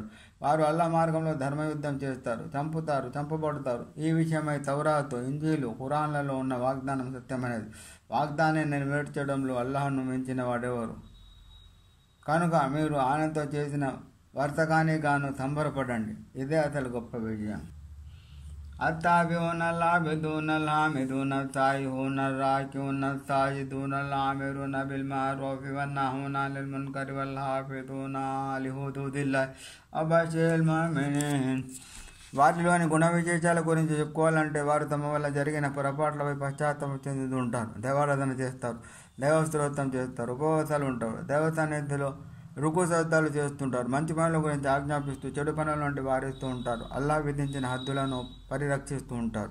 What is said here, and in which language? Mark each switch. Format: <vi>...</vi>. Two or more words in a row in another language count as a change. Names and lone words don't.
<te>వారు అల్లా మార్గంలో ధర్మయుద్ధం చేస్తారు, చంపుతారు, చంపబడతారు. ఈ విషయమై తౌరాతు, ఇంజీలు, ఖురాన్లలో ఉన్న వాగ్దానం సత్యమైనది. వాగ్దానాన్ని నెరవేర్చడంలో అల్లాహ్ను మించిన వాడెవరు? కనుక మీరు ఆయనతో చేసిన వర్తకానికి గాను సంబరపడండి. ఇదే అసలు గొప్ప విజయం.</te> <ar>التابعون العابدون الحامدون السائحون الراكعون الساجدون الآمرون بالمعروف والناهون عن المنكر والحافظون لحدود الله وبشر المؤمنين.</ar> <te>వాటిలోని గుణ విశేషాల గురించి చెప్పుకోవాలంటే వారు తమ వల్ల జరిగిన పొరపాట్లపై పశ్చాత్తాపం చెందుతుంటారు, దైవారాధన చేస్తారు, దైవస్తోత్రం చేస్తారు, ఉపవాసాలు ఉంటారు, దైవ సన్నిధిలో రుకు సజ్జాలు చేస్తుంటారు, మంచి పనుల గురించి ఆజ్ఞాపిస్తూ చెడు పనుల నుండి వారిస్తూ ఉంటారు, అల్లా విధించిన హద్దులను పరిరక్షిస్తూ ఉంటారు.</te>